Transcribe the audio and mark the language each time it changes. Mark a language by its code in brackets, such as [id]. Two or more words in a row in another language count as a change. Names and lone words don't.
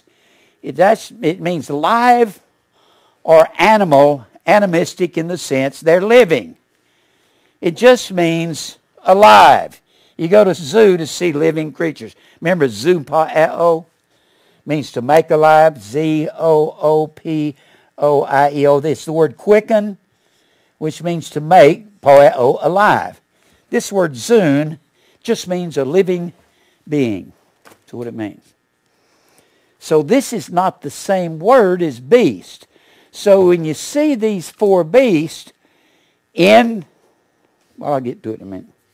[en] It means live or animal, animistic in the sense they're living. It just means alive. You go to zoo to see living creatures. Remember zoopao means to make alive. Z-O-O-P-O-I-E-O. It's the word quicken, which means to make, poeo, alive. This word zoon just means a living being. That's what it means. So this is not the same word as beast. So when you see these 4 beasts in, well, I'll get to it in a minute.